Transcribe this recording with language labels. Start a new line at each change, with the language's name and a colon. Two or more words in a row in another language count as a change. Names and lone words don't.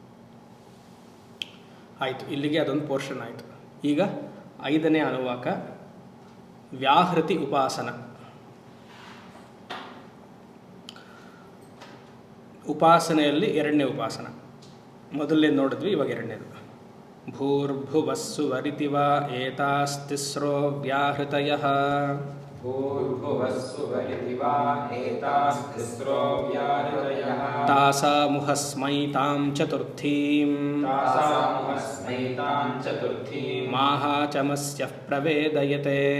Kannada: ಆಯಿತು, ಇಲ್ಲಿಗೆ ಅದೊಂದು ಪೋರ್ಷನ್ ಆಯಿತು. ಈಗ 5ನೇ ಅನುವಾಕ, ವ್ಯಾಹೃತಿ ಉಪಾಸನ. ಉಪಾಸನೆಯಲ್ಲಿ 2ನೇ ಉಪಾಸನ. ಮೊದಲನೇ ನೋಡಿದ್ವಿ, ಇವಾಗ 2ನೇದು.
Sanskrit: ಭೂರ್ಭುವಸ್ಸು ವಾ ಏತಾಸ್ತಿಸ್ರೋ ವ್ಯಾಹೃತಯಃ. ತಾಸಾಮುಹಸ್ಮೈತಾಂ ಚತುರ್ಥೀಂ ಮಾಹಾಚಮಸ್ಯಃ ಪ್ರವೇದಯತೆ.